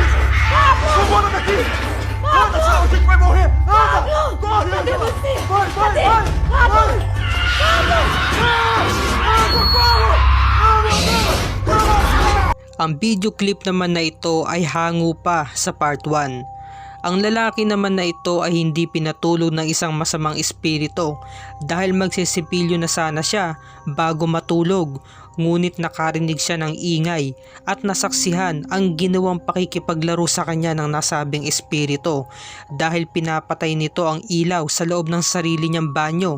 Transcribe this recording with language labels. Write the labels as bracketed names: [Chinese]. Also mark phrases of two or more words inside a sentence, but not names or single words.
[Portuguese] Vambora daqui! Anda, senão a gente vai morrer! Anda! Corre, Angela! Vai, vai, vai! Vai! Socorro! [Filipino] Ang video clip naman na ito ay hango pa sa part 1. Ang lalaki naman na ito ay hindi pinatulog ng isang masamang espiritu dahil magsisipilyo na sana siya bago matulog, ngunit nakarinig siya ng ingay at nasaksihan ang ginawang pakikipaglaro sa kanya ng nasabing espiritu dahil pinapatay nito ang ilaw sa loob ng sarili niyang banyo.